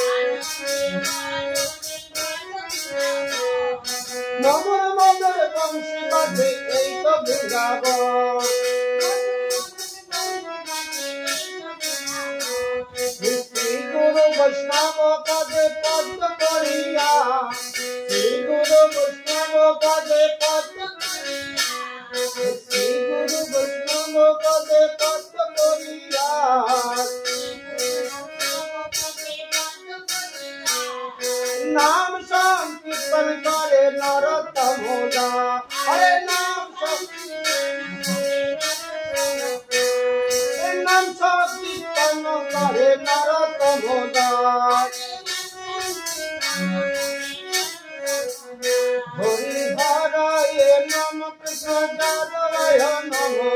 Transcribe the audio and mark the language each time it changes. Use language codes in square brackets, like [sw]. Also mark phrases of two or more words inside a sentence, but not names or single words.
[bn] মধুর মধুর বংশী বাজে এই তো বৃন্দাবন শ্রী গুরু বৈষ্ণব পদে পদ্ম করিয়া শ্রী গুরু বৈষ্ণব পদে পদ্ম শ্রী গুরু বৈষ্ণব পদে পদ্ম করিয়া নাম সংকীর্তন করে নরোত্তম হরে নাম সংকীর্তন করে নরোত্তম [sa] हरि हराय नम कृष्ण जादवाय नम